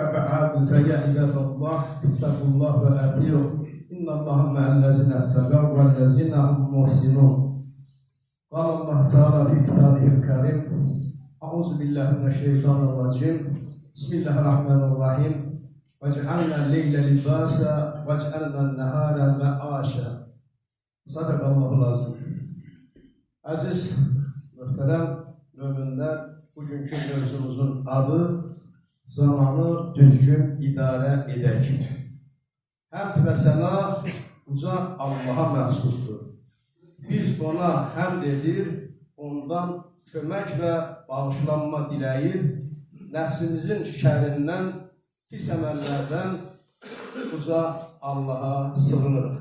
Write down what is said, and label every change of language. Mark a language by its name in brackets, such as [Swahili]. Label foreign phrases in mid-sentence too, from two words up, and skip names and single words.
[Arabic] بعد فيا عباد الله اتقوا الله وأطيعوه إن الله مع الذين اتقوا والذين هم محسنون قال الله تعالى في كتابه الكريم أعوذ بالله من الشيطان الرجيم بسم الله الرحمن الرحيم وجعلنا الليل لباسا وجعلنا النهار معاشا صدق الله العظيم. [Azerbaijani] Aziz, muhterem müminler, bugünkü mövzumuzun adı zamanı düzgün idarə edək. Həmd və səna uca Allaha məxsusdur. Biz ona həmd edir, ondan kömək və bağışlanma diləyir, nəfsimizin şərindən, pis əməllərdən uca Allaha sığınırıq.